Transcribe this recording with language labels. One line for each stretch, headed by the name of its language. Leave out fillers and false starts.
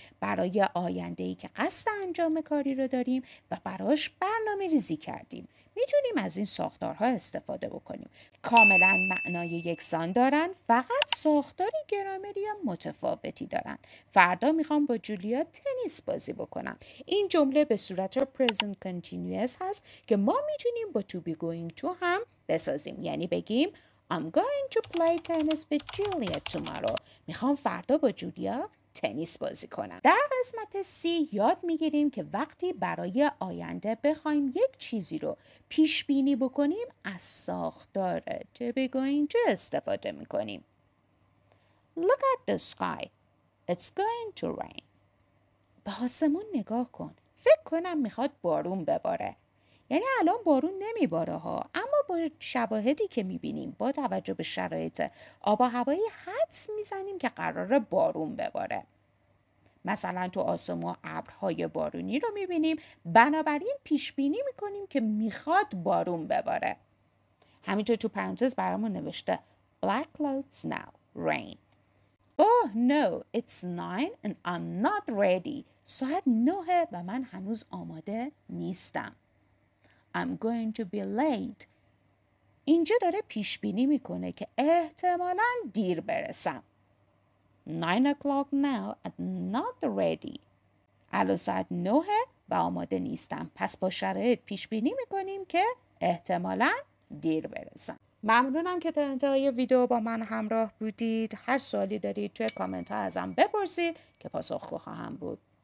Persian: برای آینده‌ای که قصد انجام کاری رو داریم و براش برنامه ریزی کردیم میتونیم از این ساختارها استفاده بکنیم. کاملا معنای یکسان دارن، فقط ساختاری گرامری متفاوتی دارن. فردا میخوام با جولیا تنیس بازی بکنم. این جمله به صورت
English: present continuous
Persian: هست که ما میتونیم با to be going to هم بسازیم. یعنی بگیم
English: I'm going to play tennis with Julia tomorrow.
Persian: میخوام فردا با جولیا تنیس بازی کنم. در قسمت C یاد میگیریم که وقتی برای آینده بخوایم یک چیزی رو پیش بینی بکنیم از ساختار
English: to be going to
Persian: استفاده میکنیم.
English: Look at the sky. It's going to rain.
Persian: به آسمون نگاه کن. فکر کنم میخواد بارون بباره. یعنی الان بارون نمیباره ها، اما با شواهدی که میبینیم با توجه به شرایط آب و هوایی حدس میزنیم که قراره بارون بباره. مثلا تو آسمون ابرهای بارونی رو میبینیم، بنابراین پیش بینی میکنیم که میخواد بارون بباره. همینطور تو پرانتز برامون نوشته
English: Black clouds now, rain. Oh no, it's 9 and I'm not ready.
Persian: ساعت 9 و من هنوز آماده نیستم.
English: I'm going to be late.
Persian: اینجا داره پیش بینی میکنه که احتمالاً دیر برسم.
English: 9 o'clock now and not ready.
Persian: الان ساعت 9 و آماده نیستم. پس با شرایط پیش بینی میکنیم که احتمالاً دیر برسم. ممنونم که تا انتهای ویدیو با من همراه بودید. هر سوالی دارید توی کامنت ها ازم بپرسید که پاسخگو خواهم بود.